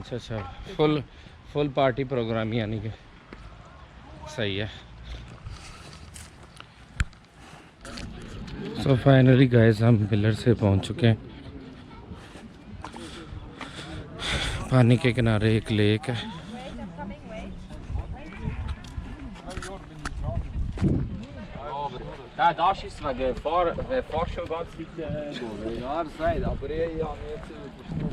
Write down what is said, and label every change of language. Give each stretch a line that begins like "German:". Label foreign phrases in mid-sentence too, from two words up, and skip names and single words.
Hindi: अच्छा अच्छा,
English: full party program
Hindi: यानी कि सही है।
English: so finally guys
Hindi: हम बिलर से पहुंच चुके हैं। पानी के किनारे एक लेक है।
German: Ja, da ist wegen Fahrstuhl ganz weit ja, das weiß aber ich habe jetzt...